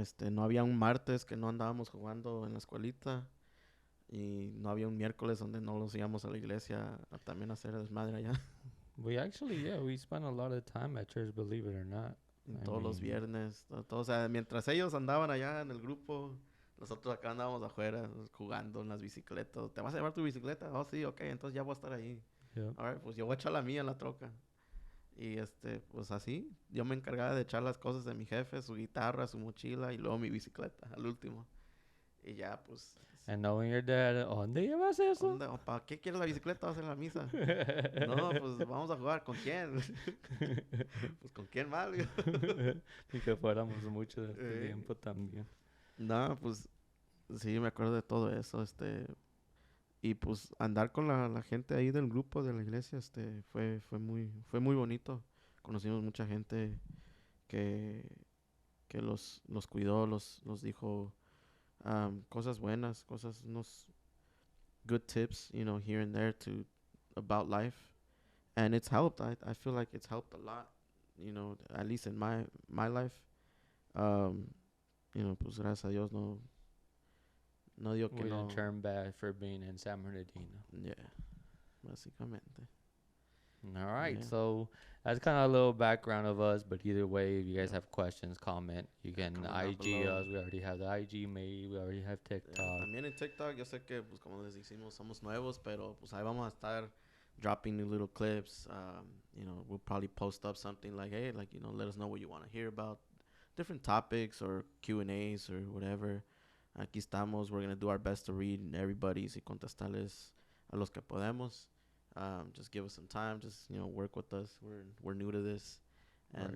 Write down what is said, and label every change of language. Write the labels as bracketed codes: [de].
[es] No había un martes que no andábamos jugando en la escuelita y no había un miércoles donde no los íbamos a la iglesia a también hacer desmadre allá. [en] We actually, yeah, we spent a lot of time at church, believe it or not. I [es] Todos los [en] mean, [es] viernes, todo, o sea, mientras ellos andaban allá en el grupo, nosotros acá andábamos afuera jugando en las bicicletas. ¿Te vas a llevar tu bicicleta? Oh, sí, ok, entonces ya voy a estar ahí. [en] yep. [es] A ver, pues yo voy a echar la mía en la troca. Y pues así, yo me encargaba de echar las cosas de mi jefe, su guitarra, su mochila y luego mi bicicleta al último. Y ya, pues, [en] And knowing your dad, [es] ¿dónde llevas eso? ¿para qué quieres la bicicleta? ¿Vas a ir a la misa? No, pues vamos a jugar. ¿Con quién? Pues con quién más. Y que fuéramos mucho de este Eh, tiempo también. no, pues sí, me acuerdo de todo eso. Y pues andar con la gente ahí del grupo de la iglesia, fue muy bonito. Conocimos mucha gente que, que los cuidó, los dijo cosas buenas, unos [en] good tips, here and there about life. And it's helped. I feel like it's helped a lot, at least in my life. [es] Um, pues gracias a Dios no digo que [en] We didn't [es] no. [en] turn bad for being in San Bernardino. Yeah, [es] básicamente. [en] All right, Yeah. so that's kind of a little background of us. But either way, if you guys have questions, comment. You can Comment down IG below. us. We already have the IG made. We already have TikTok. [es] También en TikTok, yo sé que, pues, como les decimos, somos nuevos, pero, pues, ahí vamos a estar [en] dropping new little clips. We'll probably post up something like, hey, like, let us know what you want to hear about. Different topics or Q&As or whatever. [es] Aquí estamos. [en] We're going to do our best to read everybody's [es] y contestarles a los que podemos. [en] Just give us some time. Just, work with us. We're new to this. And